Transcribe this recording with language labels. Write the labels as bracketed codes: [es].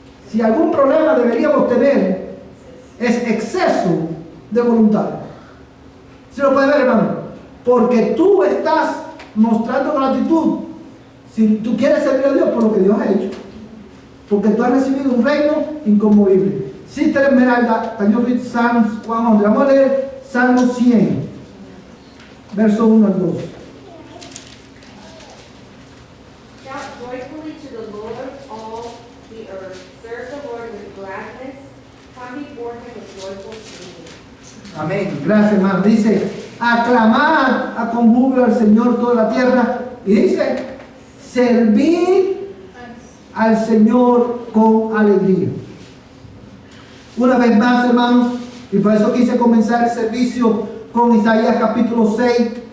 [es] Si algún problema deberíamos tener, es exceso de voluntarios. ¿Se lo puede ver, hermano? Porque tú estás mostrando gratitud. Si tú quieres servir a Dios por lo que Dios ha hecho, porque tú has recibido un reino inconmovible. [en] Sister Esmeralda, can you read Psalms 100? [es] Vamos a leer Salmo 100, verso 1 al 2. [en] Shout joyfully to the Lord, all the earth. Serve the Lord with gladness. Come before him with joyful singing. [es] Amén. Gracias, hermano. Dice, aclamad con júbilo al Señor toda la tierra. Y dice, servid al Señor con alegría. Una vez más, hermanos, y por eso quise comenzar el servicio con Isaías capítulo 6,